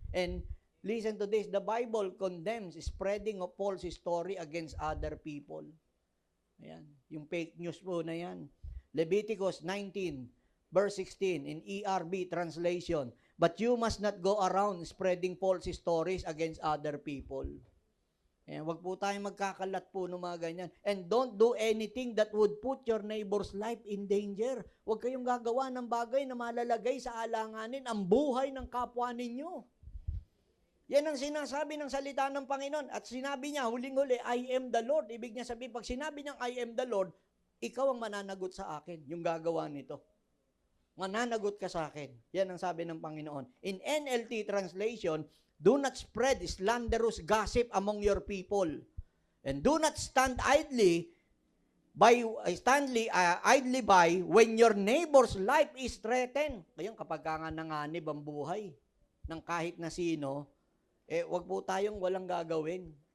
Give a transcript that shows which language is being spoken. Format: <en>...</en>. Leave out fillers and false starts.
<en>And listen to this, the Bible condemns spreading of false story against other people.</en> <tl>Ayan, yung fake news po na yan.</tl> <en>Leviticus 19, verse 16, in ERB translation, but you must not go around spreading false stories against other people.</en> <tl>Ayan, wag po tayong magkakalat po ng mga ganyan.</tl> <en>And don't do anything that would put your neighbor's life in danger.</en> <tl>Huwag kayong gagawa ng bagay na malalagay sa alanganin ang buhay ng kapwa ninyo. Yan ang sinasabi ng salita ng Panginoon. At sinabi niya, huling-huli,</tl> <en>I am the Lord.</en> <tl>Ibig niya sabihin, pag sinabi niyang</tl> <en>I am the Lord,</en> <tl>ikaw ang mananagot sa akin, yung gagawa nito. Mananagot ka sa akin. Yan ang sabi ng Panginoon.</tl> <en>In NLT translation, do not spread slanderous gossip among your people. And do not stand idly idly by when your neighbor's life is threatened.</en> <tl>Ngayon, kapag nga nanganib ang buhay ng kahit na sino, wag po tayong walang gagawin.</tl>